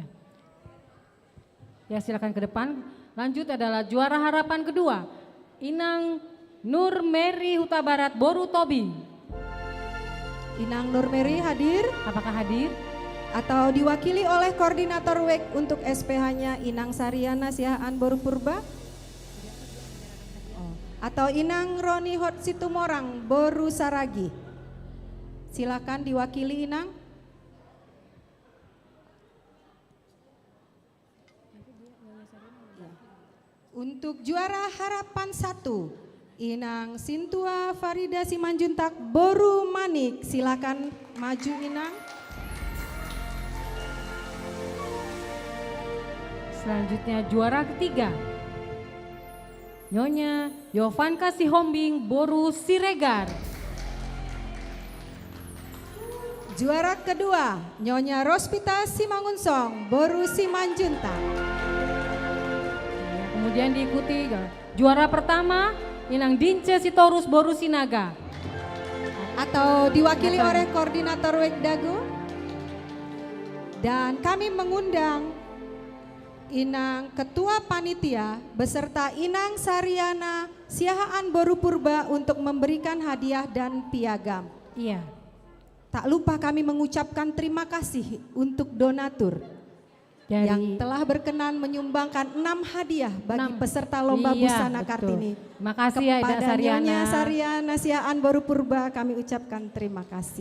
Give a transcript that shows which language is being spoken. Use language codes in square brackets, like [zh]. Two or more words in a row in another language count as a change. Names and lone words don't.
[id] Ya, silakan ke depan. Lanjut adalah juara harapan kedua, Inang Nur Mary Huta Barat Boru Tobi. Inang Nur Mary hadir Apakah hadir? atau diwakili oleh koordinator WEK untuk SPH-nya Inang Sariana Siahaan Boru Purba? Atau Inang Roni Hot Situmorang Boru Saragi. Silakan diwakili Inang. Untuk juara harapan 1, Inang Sintua Farida Simanjuntak Boru Manik. Silakan maju Inang. Selanjutnya juara ketiga, Nyonya Yovanka Sihombing Boru Siregar. Juara kedua, Nyonya Rospita Simangunsong Boru Simanjuntak. Kemudian diikuti juara pertama, Inang Dince Sitorus Boru Sinaga. Atau diwakili oleh koordinator WEK Dago. Dan kami mengundang Inang Ketua Panitia beserta Inang Sariana Siahaan Boru Purba untuk memberikan hadiah dan piagam. Iya. Tak lupa kami mengucapkan terima kasih untuk donatur yang telah berkenan menyumbangkan 6 hadiah bagi peserta lomba busana Kartini. Terima kasih ya Ida Kepada Sariana. Nyonya Sariana Siahaan Boru Purba kami ucapkan terima kasih.